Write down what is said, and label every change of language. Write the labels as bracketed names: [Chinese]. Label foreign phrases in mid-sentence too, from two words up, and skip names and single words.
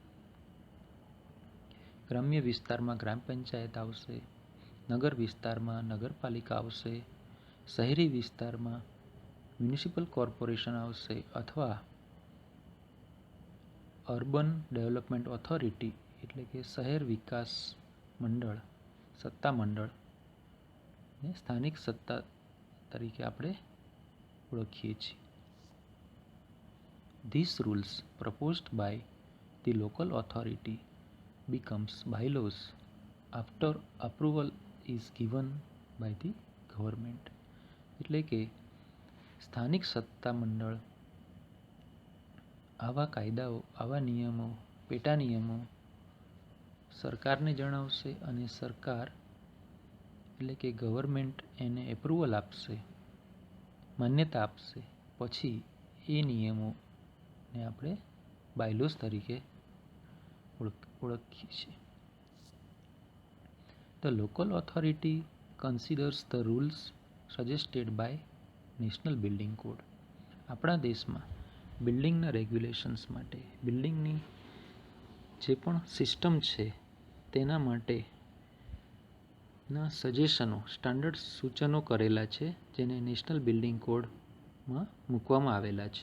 [Gujarati] ગ્રામ્ય વિસ્તારમાં ગ્રામ પંચાયત આવશે, નગર વિસ્તારમાં નગરપાલિકા આવશે, શહેરી વિસ્તારમાં [English] municipal corporation [Gujarati] આવશે અથવા [English] urban development authority [Gujarati] એટલે કે શહેર વિકાસ મંડળ, સત્તા મંડળ ને સ્થાનિક સત્તા તરીકે આપણે ઓળખીએ છીએ. [English] These rules proposed by the local authority becomes bylaws after approval is given by the government. [Gujarati] એટલે કે સ્થાનિક સત્તા મંડળ આવા કાયદાઓ, આવા નિયમો, પેટા નિયમો સરકારને જણાવશે અને સરકાર એટલે કે ગવર્મેન્ટ એને એપ્રુવલ આપશે, માન્યતા આપશે, પછી એ નિયમોને આપણે બાયલોસ તરીકે ઓળખીએ છીએ. [English] The local authority considers the rules suggested by National Building Code. [Gujarati] આપણા દેશમાં બિલ્ડિંગના રેગ્યુલેશન્સ માટે, બિલ્ડિંગની જે પણ સિસ્ટમ છે તેના માટેના સજેશનો, સ્ટાન્ડર્ડ સૂચનો કરેલા છે જેને નેશનલ બિલ્ડિંગ કોડમાં મૂકવામાં આવેલા છે.